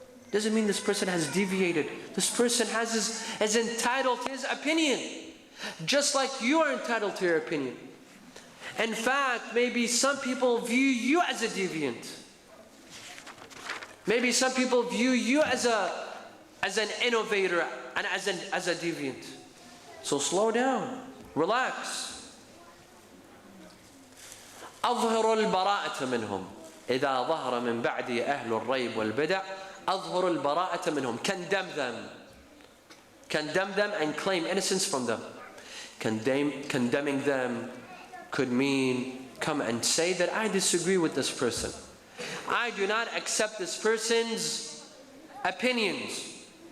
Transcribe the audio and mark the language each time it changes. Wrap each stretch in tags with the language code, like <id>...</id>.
<en>Doesn't mean this person has deviated. This person is entitled to his opinion, just like you are entitled to your opinion. In fact, maybe some people view you as a deviant. Maybe some people view you as an innovator and as a deviant. So slow down, relax.</en> <ar>أظهر البراءة منهم إذا ظهر من بعد أهل الريب والبدع. أظهر البراءة منهم.</ar> <en>Condemn them and claim innocence from them. Condemning them could mean come and say that I disagree with this person. I do not accept this person's opinions.</en>